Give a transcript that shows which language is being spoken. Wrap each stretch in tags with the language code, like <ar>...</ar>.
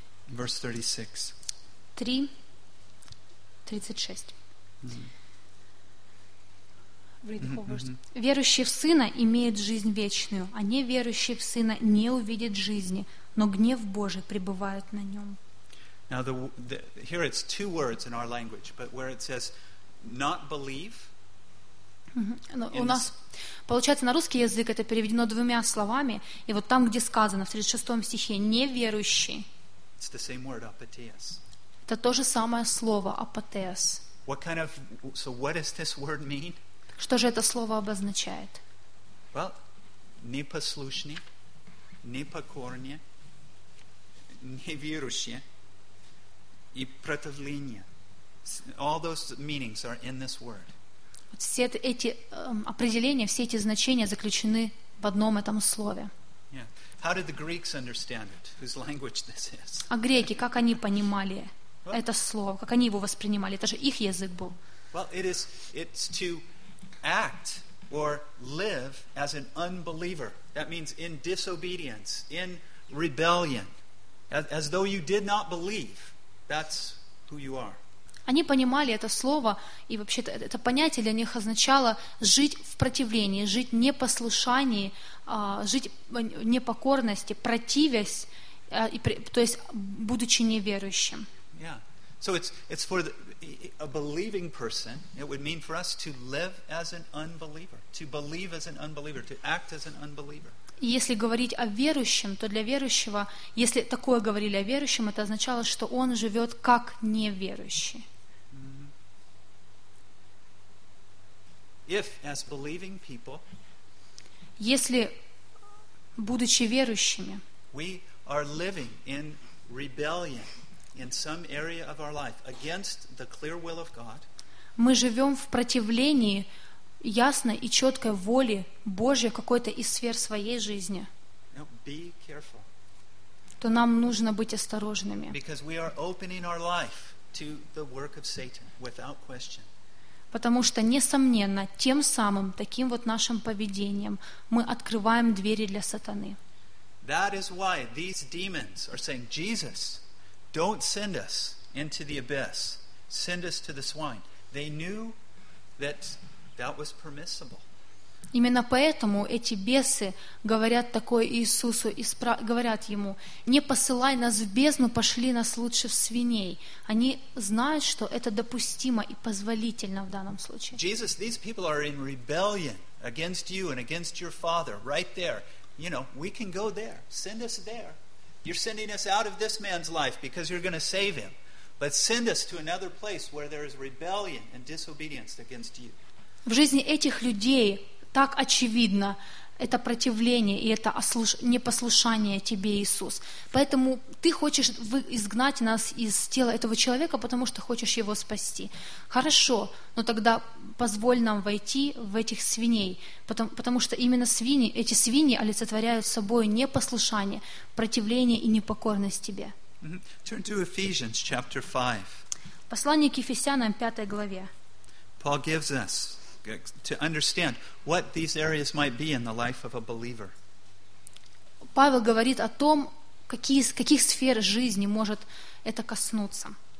<en>Verse 36. 3:36.</en> <ru>Верующий в Сына имеет жизнь вечную, а неверующий в Сына не увидит жизни, но гнев Божий пребывает на нем.</ru> <en>Now here it's two words in our language, but where it says not believe.</en> <ru>У нас получается на русский язык это переведено двумя словами, и вот там, где сказано в 36 стихе неверующий.</ru> <en>It's the same word, apatheos.</en> <ru>Это то же самое слово, апатеос.</ru> <en>What kind of, so what does this word mean?</en> <ru>Что же это слово обозначает? Well, непослушный, непокорный, неверующий и противление.</ru> <en>All those meanings are in this word.</en> <ru>Вот все эти определения, все эти значения заключены в одном этом слове.</ru> <en>How did the Greeks understand it? Whose language this is?</en> <ru>А греки как они понимали это слово, как они его воспринимали? Это же их язык был.</ru> <en>Well, it's to act or live as an unbeliever. That means in disobedience, in rebellion, as though you did not believe. That's who you are.</en> <ru>Они понимали это слово, и вообще-то это понятие для них означало жить в противлении, жить в непослушании, жить в непокорности, противясь, то есть будучи неверующим.</ru> <en>Yeah. So it's for a believing person, it would mean for us to live as an unbeliever, to believe as an unbeliever, to act as an unbeliever.</en> <ru>Если говорить о верующем, то для верующего, если такое говорили о верующем, это означало, что он живет как неверующий.</ru> <en>If as believing people,</en> <ru>если будучи верующими,</ru> <en>we are living in rebellion in some area of our life against the clear will of God,</en> <ru>мы живем в противлении ясной и четкой воли Божьей какой-то из сфер своей жизни.</ru> <en>Now be careful,</en> <ru>то нам нужно быть осторожными,</ru> <en>because we are opening our life to the work of Satan without question.</en> <ru>Потому что, несомненно, тем самым, таким вот нашим поведением, мы открываем двери для сатаны.</ru> <en>That is why these demons are saying, Jesus, don't send us into the abyss. Send us to the swine. They knew that that was permissible.</en> <ru>Именно поэтому эти бесы говорят такое Иисусу, говорят ему, не посылай нас в бездну, пошли нас лучше в свиней. Они знают, что это допустимо и позволительно в данном случае.</ru> <en>Jesus, these people are in rebellion against you and against your father right there. You know, we can go there. Send us there. You're sending us out of this man's life because you're going to save him. But send us to another place where there is rebellion and disobedience against you.</en> <ru>В жизни этих людей так очевидно это противление и это непослушание тебе, Иисус. Поэтому ты хочешь изгнать нас из тела этого человека, потому что хочешь его спасти. Хорошо, но тогда позволь нам войти в этих свиней, потому что именно свиньи, эти свиньи олицетворяют собой непослушание, противление и непокорность тебе.</ru> <en>Turn to Ephesians chapter 5.</en> <ru>Послание к Ефесянам, 5 главе.</ru> <en>Paul gives us to understand what these areas might be in the life of a believer.</en> <ru>Павел говорит о том, каких сфер жизни может это коснуться.</ru>